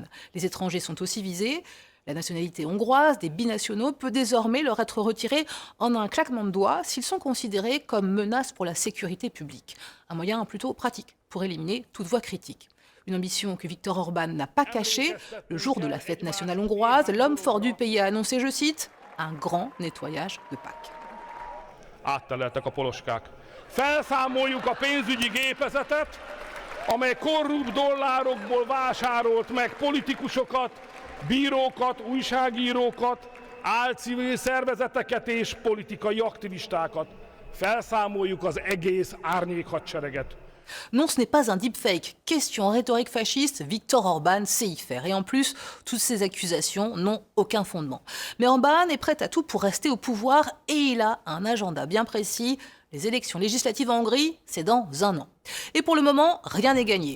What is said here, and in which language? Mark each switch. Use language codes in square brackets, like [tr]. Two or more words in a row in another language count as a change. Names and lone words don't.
[fr] Les étrangers sont aussi visés. La nationalité hongroise des binationaux peut désormais leur être retirée en un claquement de doigts s'ils sont considérés comme menaces pour la sécurité publique. Un moyen plutôt pratique pour éliminer toute voix critique. Une ambition que Viktor Orban n'a pas cachée. Le jour de la fête nationale hongroise, l'homme fort du pays a annoncé, je cite, un grand nettoyage de Pâques. [hu] Átteleltek a poloskák. Felszámoljuk a pénzügyi gépezetet, amely korrupt dollárokból vásárolt meg politikusokat, bírókat, újságírókat, álcivil szervezeteket és politikai aktivistákat. Felszámoljuk az egész árnyékhadsereget. [fr] Non, ce n'est pas un deepfake. Question rhétorique fasciste, Viktor Orban sait y faire. Et en plus, toutes ces accusations n'ont aucun fondement. Mais Orban est prêt à tout pour rester au pouvoir et il a un agenda bien précis. Les élections législatives en Hongrie, c'est dans un an. Et pour le moment, rien n'est gagné.